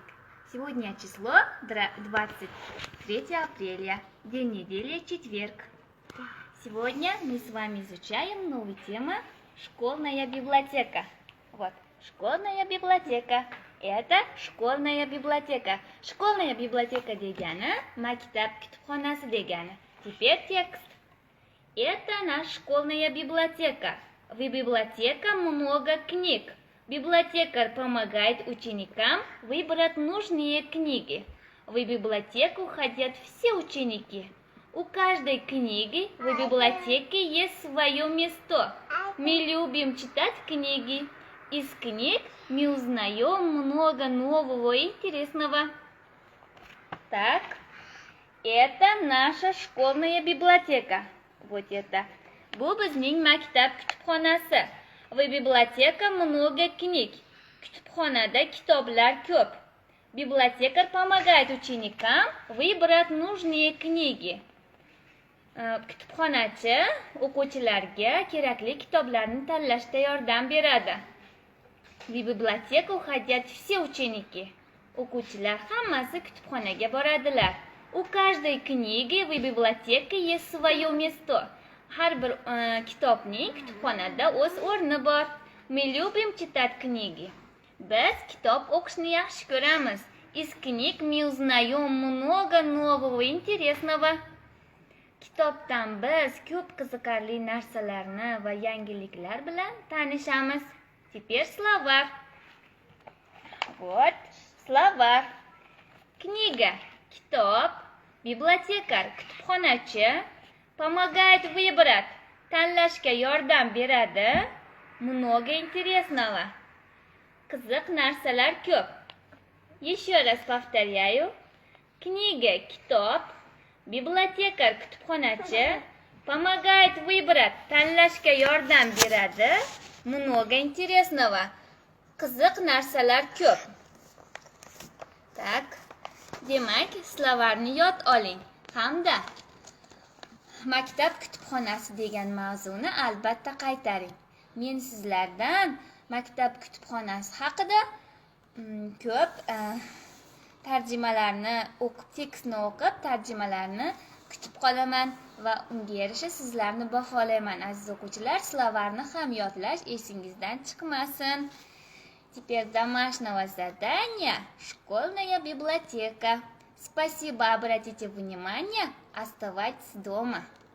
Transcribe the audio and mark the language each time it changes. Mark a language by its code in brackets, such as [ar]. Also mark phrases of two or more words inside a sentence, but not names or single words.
[ru] Сегодня число 23 апреля, день недели, четверг. Сегодня мы с вами изучаем новую тему «Школьная библиотека». Вот, школьная библиотека. Это школьная библиотека. Школьная библиотека [uz] дегani maktab kutubxonasi degani. [ru] Теперь текст. Это наша школьная библиотека. В библиотеке много книг. Библиотекарь помогает ученикам выбрать нужные книги. В библиотеку ходят все ученики. У каждой книги в библиотеке есть свое место. Мы любим читать книги. Из книг мы узнаем много нового и интересного. Так, это наша школьная библиотека. Вот это. [uz] Bu bizning maktab kutubxonasi. [ru] В библиотеке много книг. [uz] Kutubxonada kitoblar ko'p. [ru] Библиотекарь помогает ученикам выбрать нужные книги. [uz] Kutubxonachi o'quvchilarga kerakli kitoblarni tanlashda yordam beradi. [ru] В библиотеку ходят все ученики. [uz] O'quvchilar hammasi kutubxonaga boradilar. [ru] У каждой книги в библиотеке есть свое место. [uz] Har bir kitobning kutubxonada o'z o'rni bor. [ru] Мы любим читать книги. [uz] Biz kitob o'qishni yaxshi ko'ramiz. [ru] Из книг мы узнаем много нового и интересного. [uz] Kitobdan biz ko'p qiziqarli narsalarni va yangiliklar bilan tanishamiz. [ru] Теперь словарь. Вот, словарь. Книга, kitob, библиотекарь, kutubxonachi, помогает выбрать, [uz] tanlashga yordam beradi. [ru] Много интересного. [uz] Qiziq narsalar ko'p. [ru] Еще раз повторяю. Книга, kitob, библиотекарь, kutubxonachi, помогает выбрать, [uz] tanlashga yordam beradi. [ru] Много интересного. [uz] Qiziq narsalar ko'p. Так, demak, словарni yod oling hamda maktab kutubxonasi degan mavzuni albatta qaytaring. Men sizlardan maktab kutubxonasi haqida ko'p tarjimalarni o'qib, tekstni o'qib, tarjimalarni kutib qolaman va unga yarasha sizlarni baholayman. Aziz o'quvchilar, словарni ham yodlash esingizdan chiqmasin. [ru] Теперь домашнего задания школьная библиотека. Спасибо, обратите внимание, оставайтесь дома.